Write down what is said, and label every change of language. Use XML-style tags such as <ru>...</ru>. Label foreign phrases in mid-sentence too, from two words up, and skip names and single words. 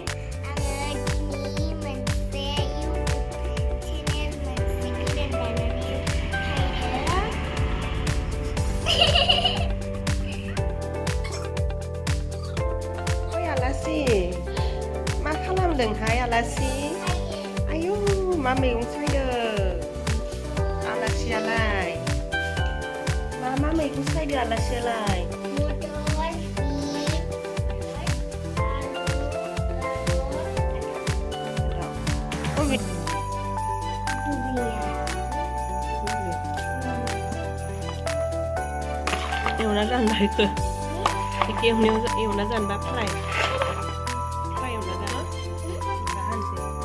<brx>Angga dini mense YouTube channel mense kidan danane Hajira. Oi Alasi, मा खालामदोंहाय आलासि? आयौ मा मैगं सायदों? आलासियालाय? मा मैगं सायदों आलासियालाय? एवना जानबाय इखो एवना जानबा फ्राय एवना जानो दा हानसै</brx>